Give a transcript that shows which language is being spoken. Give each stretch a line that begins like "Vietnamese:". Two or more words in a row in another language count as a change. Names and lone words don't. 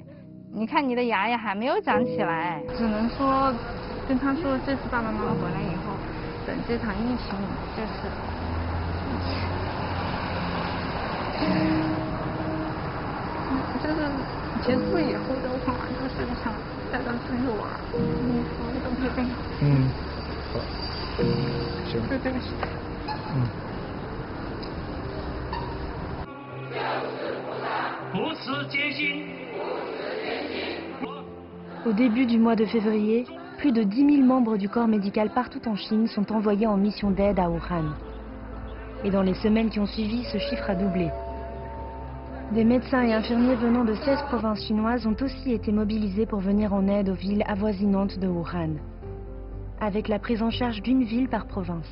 Chinese: 你看你的牙还没有长起来，只能说跟他说，这次爸爸妈妈回来以后，等这场疫情就是结束以后的话，就是想带他出去玩，你说对不对？好，行。对不起。不辞艰辛。
French: Au début du mois de février, plus de 10 000 membres du corps médical partout en Chine sont envoyés en mission d'aide à Wuhan. Et dans les semaines qui ont suivi, ce chiffre a doublé. Des médecins et infirmiers venant de 16 provinces chinoises ont aussi été mobilisés pour venir en aide aux villes avoisinantes de Wuhan, avec la prise en charge d'une ville par province.